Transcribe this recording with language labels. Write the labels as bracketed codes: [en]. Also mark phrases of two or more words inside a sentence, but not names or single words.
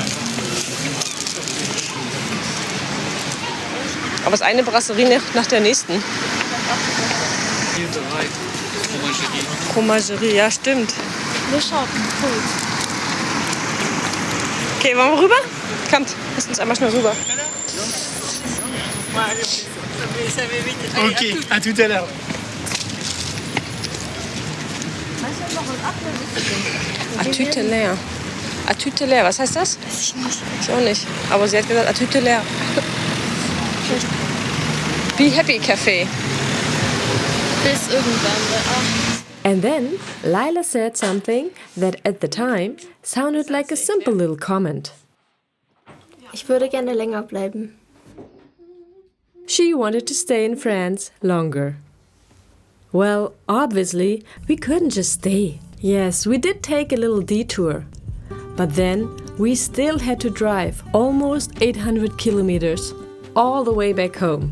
[de] Aber es ist eine Brasserie nach der nächsten. Hier bereit. Fromagerie. Fromagerie, ja stimmt. Wir schauen. Gut. Okay, wollen wir rüber? Kommt, lass uns einmal schnell rüber. [fr] Ok, à tout à l'heure. Atüte leer. Atüte leer, [de] was heißt das? Weiß ich nicht. Ich auch nicht. Aber sie hat gesagt, [fr] Atüte leer. [de] Be Happy Café. Bis irgendwann. [en] And then Laila said something that at the time sounded like a simple little comment. [de] Ich würde gerne länger bleiben. [en] She wanted to stay in France longer. Well, obviously, we couldn't just stay. Yes, we did take a little detour. But then we still had to drive almost 800 kilometers all the way back home.